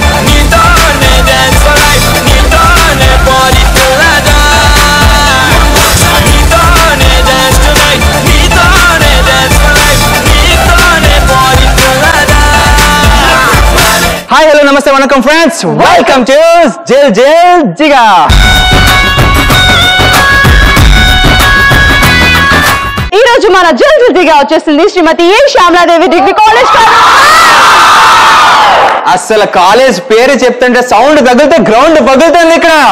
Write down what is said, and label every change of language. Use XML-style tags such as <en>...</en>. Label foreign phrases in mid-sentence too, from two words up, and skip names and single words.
<en>Nitone dance for life. Nitone party together. Nitone dance tonight. Nitone dance for life. Nitone party together. Hi, hello, namaste, vanakkam friends. Welcome to Jil Jil Jiga.</en> <te>ఈ రోజు మన జిల్ జిల్ జిగా వచ్చేసింది శ్రీమతి ఏ శ్యామలాదేవి డిగ్రీ కాలేజ్. అసలు కాలేజ్ పేరు చెప్తుంటే సౌండ్ తగిలితే గ్రౌండ్ పగులుతుంది ఇక్కడ.</te>